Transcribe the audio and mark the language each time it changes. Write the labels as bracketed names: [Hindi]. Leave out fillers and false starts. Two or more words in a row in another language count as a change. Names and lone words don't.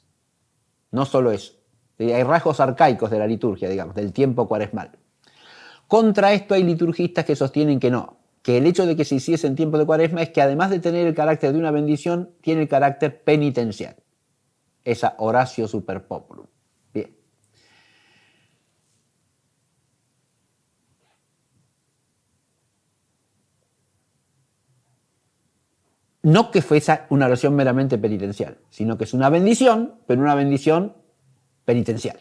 [Spanish] No solo eso. Hay rasgos arcaicos de la liturgia, digamos, del tiempo cuaresmal. Contra esto hay liturgistas que sostienen que no, que el hecho de que se hiciese en tiempo de Cuaresma es que además de tener el carácter de una bendición, tiene el carácter penitencial. Esa [Latin] oratio super populum. [Spanish] Bien. No que fuese una oración meramente penitencial, sino que es una bendición, pero una bendición penitencial.